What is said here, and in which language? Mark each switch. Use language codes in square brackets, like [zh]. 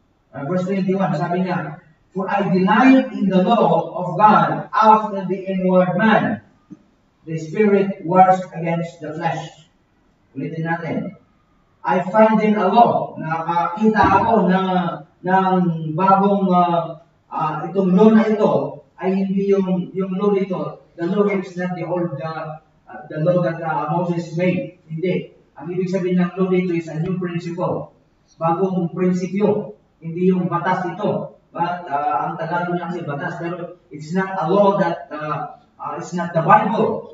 [en] Verse 21, [tl] sabi niya, [en] for I delight in the law of God after the inward man. The spirit wars against the flesh. [tl] Ulitin natin. [en] I find in a law, [tl] nakakita ako ng bagong itong law na ito ay hindi yung law nito. [en] The law is not the old the law that Moses made. [tl] Hindi. Ang ibig sabihin ng law dito [en] is a new principle. [tl] Bagong prinsipyo. Hindi yung batas ito. [en] But [tl] ang Tagalog niya kasi batas, pero [en] it's not a law that it's not the Bible.